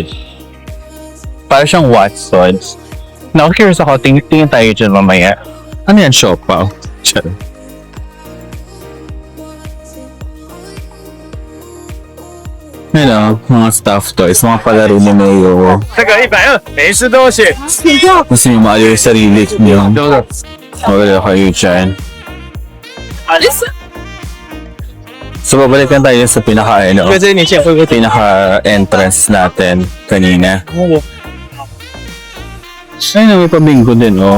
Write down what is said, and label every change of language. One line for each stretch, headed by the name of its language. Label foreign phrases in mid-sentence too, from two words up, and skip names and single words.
Filipino: Para siyang Watsons. Curious ako, tingin tayo dyan mamaya. Ano yan, Siopaw? Charot. Yan o, mga
English: stuffed toys,
Filipino: mga palaro ni Mayo.
Chinese: 这个120，没吃东西。
Filipino: Gusto niyo maaliw yung sarili niyo. Wala kayo dyan. So, babalikan tayo sa pinaka-entrance natin kanina. Ay, may pabinggo din, oh.